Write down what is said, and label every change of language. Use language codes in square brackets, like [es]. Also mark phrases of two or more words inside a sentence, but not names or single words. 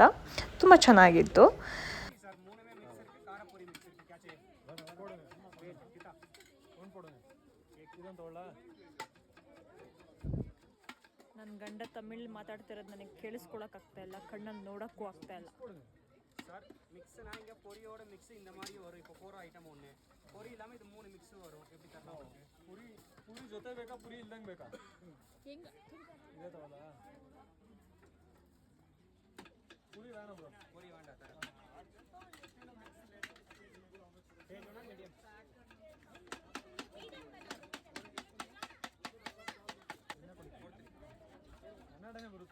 [kn] ತುಂಬ ಚೆನ್ನಾಗಿತ್ತು. ನನ್ನ ಗಂಡ ತಮಿಳ್ ಮಾತಾಡ್ತಿರೋದು ನನಗೆ ಕೇಳಿಸ್ಕೊಳಕ್ಕಾಗ್ತಾ ಇಲ್ಲ, கண்ணಲ್ಲಿ ನೋಡೋಕ್ಕೂ ಆಗ್ತಾ ಇಲ್ಲ. [ta] சார் மிக்ஸ்னா இங்கே பொரியோட மிக்ஸ் இந்த மாதிரி வரும். இப்போ 4 ஐட்டம் ஒன்று பொரி இல்லாமல் இது 3 மிக்ஸ் வரும். எப்படி தரலாம்? [kn] ಪುರಿ ಜೊತೆ ಬೇಕಾ, ಪುರಿ ಇಲ್ದಂಗೆ ಬೇಕಾ? ಹೆಂಗೆ ಇದೇ ತಗೋಲ್ಲ, ಪುರಿ ಬೇಡ ಬ್ರೋ, ಪುರಿ ಬೇಡ ಸರ್. ಮೀಡಿಯಂ ಕನ್ನಡನೇ ಬರುತ್ತೆ.